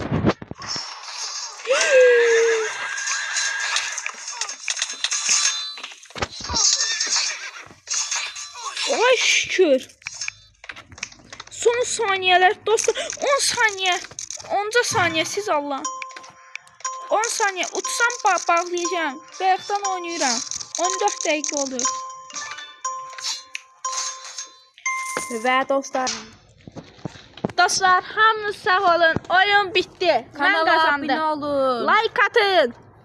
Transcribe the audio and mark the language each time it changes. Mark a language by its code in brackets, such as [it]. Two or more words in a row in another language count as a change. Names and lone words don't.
[az] Ay şükür. [tr] Son saniyeler dostlar. 10 saniye. 10 saniye siz Allah. 10 saniye. [az] Utsam bağlayacağım. Bayaqdan oynayıram. 14 dəqiqə olur. Və dostlar. Dostlar, hamınız sağ olun. Oyun bitti. Kanala Mən qazandım. abunə olun. Like atın.